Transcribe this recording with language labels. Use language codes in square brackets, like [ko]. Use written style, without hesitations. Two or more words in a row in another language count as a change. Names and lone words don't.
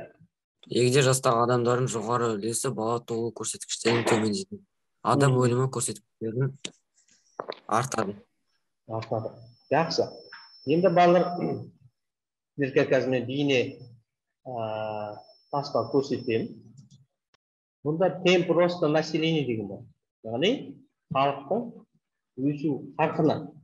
[kk] Егде жастағы адамдардың жоғары үлесі бала туу көрсеткіштерін төмендейді. Адам өлімі көрсеткіштерін артады. Жақсы. Енді балалар сіздерге қазір мен бейне тасқа көрсетемін. Бұнда [ru] темп роста населения [kk] деген бар. Яғни халықтың өсу қарқыны.